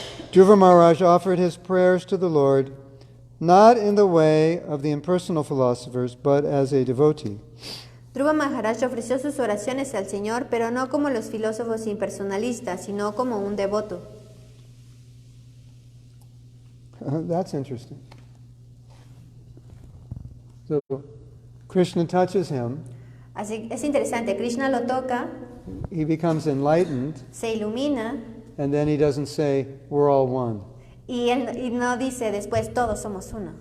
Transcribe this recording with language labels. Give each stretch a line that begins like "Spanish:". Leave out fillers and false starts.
English: Dhruva Mahārāja offered his prayers to the Lord, not in the way of the impersonal philosophers, but as a devotee.
Spanish: Dhruva Mahārāja ofreció sus oraciones al Señor, pero no como los filósofos impersonalistas, sino como un devoto.
English: That's interesting. So, Krishna touches him.
Spanish: Así es interesante, Krishna lo toca,
English: He becomes enlightened,
Spanish: se ilumina,
English: and then he doesn't say, we're all one.
Spanish: y no dice después, todos somos uno.